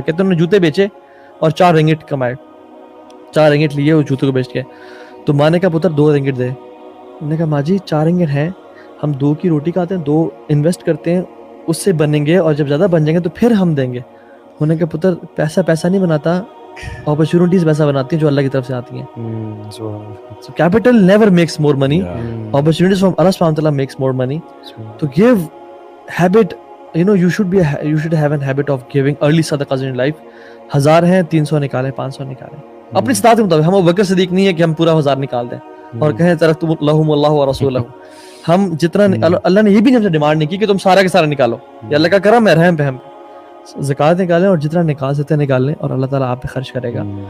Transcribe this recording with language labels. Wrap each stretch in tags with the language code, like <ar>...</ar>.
<ur>کہتے ہیں انہوں نے جوتے بیچے اور 4 رنگٹ کمائے، 4 رنگٹ لیے اس جوتے کو بیچ کے. تو ماں نے کہا پتر 2 رنگٹ دے. انہوں نے کہا ماں جی 4 رنگٹ ہیں، ہم 2 کی روٹی کھاتے ہیں، 2 انویسٹ کرتے ہیں، اس سے بنیں گے اور جب زیادہ بن جائیں گے تو پھر ہم دیں گے. انہوں نے کہا پتر پیسہ نہیں بناتا، اپرچونٹیز پیسہ بناتی ہیں جو اللہ کی طرف سے آتی ہیں.</ur> <en>So capital never makes more money. Opportunities from Allah subhanahu wa ta'ala makes more money. To give habit, you should have a habit of giving early sadaqahs in your life.</en> <ur>1000 ہیں 300 نکالیں، 500 نکالیں اپنی استطاعت کے مطابق. ہم ابوبکر صدیق نہیں ہے کہ ہم پورا 1000 نکال دیں اور کہیں</ur> <ar>ترکتم لہم اللہ ورسولہ.</ar> <ur>ہم جتنا اللہ نے یہ بھی ہم سے ڈیمانڈ نہیں کی کہ تم سارا کے سارا نکالو، یہ اللہ کا کرم ہے، رحم پہ ہم زکوٰۃ نکالیں اور جتنا نکال سکتے ہیں نکال لیں اور اللہ تعالیٰ آپ پہ خرچ کرے گا.</ur>